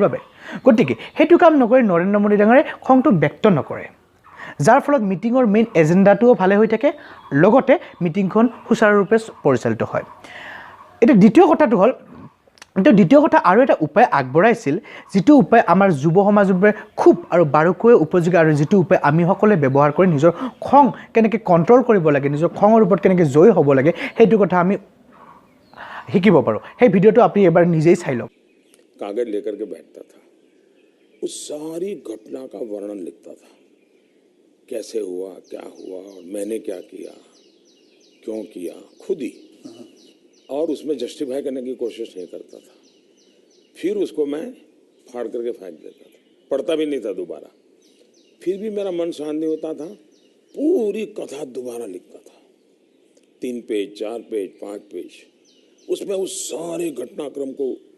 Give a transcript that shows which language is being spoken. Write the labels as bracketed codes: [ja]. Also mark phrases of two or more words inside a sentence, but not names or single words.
[as] বাবে গতিকে হেতু কাম নকৰি নৰেন্দ্ৰ মোদী ডাঙৰীয়াই খংটো ব্যক্ত নকৰে যাৰ ফলত মিটিঙৰ [en] main agenda [as] ভালে হৈ থাকে লগতে মিটিংখন সুচাৰুৰূপে পৰিচালিত হয় এটা দ্বিতীয় কথাটো হল কিন্তু দ্বিতীয় কথা আৰু এটা উপায় আগবঢ়াইছিল যেটো উপায় আমাৰ যুৱ সমাজৰ বাবে খুব আৰু বাৰুকৈ উপযোগী আৰু যেটো উপায় আমি সকলে ব্যৱহাৰ কৰি নিজৰ খং কেনেকৈ কন্ট্ৰোল কৰিব লাগে নিজৰ খঙৰ ওপৰত কেনেকৈ জয় হ'ব লাগে হেতু কথা আমি শিকিব পাৰো সেই ভিডিওটো আপুনি এবাৰ নিজেই চাই লওক [hi] कागज लेकर के बैठता था उस सारी घटना का वर्णन लिखता था कैसे हुआ क्या हुआ और मैंने क्या किया क्यों किया खुद ही और उसमें जस्टिफाई करने की कोशिश नहीं करता था फिर उसको मैं फाड़ करके फेंक देता था पढ़ता भी नहीं था दोबारा फिर भी मेरा मन शांत नहीं होता था पूरी कथा दोबारा लिखता था 3 पेज 4 पेज 5 पेज उसमें उस सारे घटनाक्रम को